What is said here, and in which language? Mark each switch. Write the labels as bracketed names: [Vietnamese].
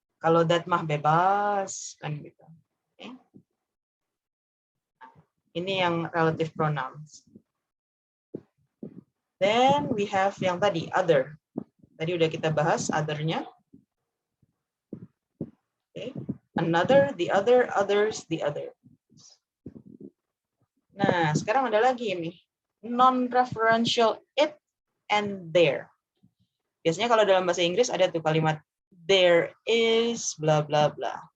[Indonesian] Kalau that mah bebas kan gitu. Oke. Ini yang relative pronouns. [English] Then we have [Indonesian] yang tadi [English] other. [Indonesian] Tadi udah kita bahas other-nya. [English] Okay. Another, the other, others, the other. [Indonesian] Nah, sekarang ada lagi ini. [English] Non-referential it and there. [Indonesian] Biasanya kalau dalam bahasa Inggris ada tuh kalimat [English] there is bla bla bla.